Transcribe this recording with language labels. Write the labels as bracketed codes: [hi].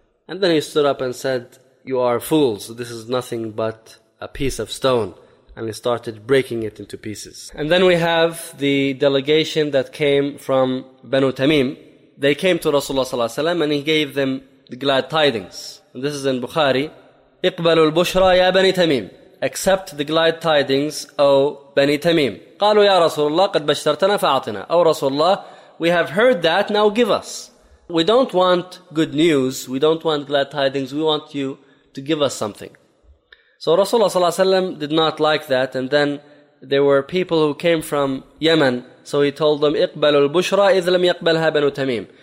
[en] And then he stood up and said, you are fools. This is nothing but a piece of stone. And he started breaking it into pieces. And then we have the delegation that came from Banu Tamim. They came to Rasulullah ﷺ and he gave them the glad tidings. And this is in Bukhari. [ar] اقبلوا البشرى يا بني تميم. [en] Accept the glad tidings, O Bani Tamim. [ar] قالوا يا رسول الله قد بشرتنا فأعطنا. [en] O Rasulullah, we have heard that, now give us. We don't want good news, we don't want glad tidings, we want you to give us something. So Rasulullah صلى الله عليه وسلم did not like that, and then there were people who came from Yemen, so he told them, [ar] اقبلوا البشرى إذ لم يقبلها بنو تميم.